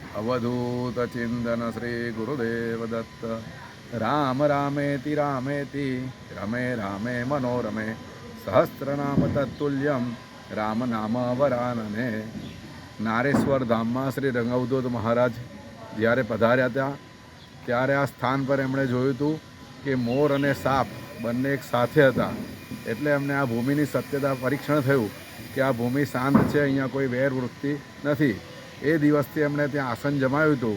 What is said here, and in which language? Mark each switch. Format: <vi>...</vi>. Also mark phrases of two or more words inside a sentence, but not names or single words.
<sa>अवधूत चिंतन श्री गुरुदेव दत्त। राम रामेति रामेति रमे रामे मनोरमे सहस्रनाम तत्तुल्यम राम नाम वरानने।</sa> <gu>नारेश्वर धामમાં શ્રી રંગઅવધૂત મહારાજ જ્યારે પધાર્યા હતા ત્યારે આ સ્થાન પર એમણે જોયું હતું કે મોર અને સાપ બંને એક સાથે હતા, એટલે એમને આ ભૂમિની સત્યતા પરીક્ષણ થયું કે આ ભૂમિ શાંત છે, અહીંયા કોઈ વેર વૃત્તિ નથી। એ દિવસથી એમણે ત્યાં આસન જમાવ્યું હતું।</gu>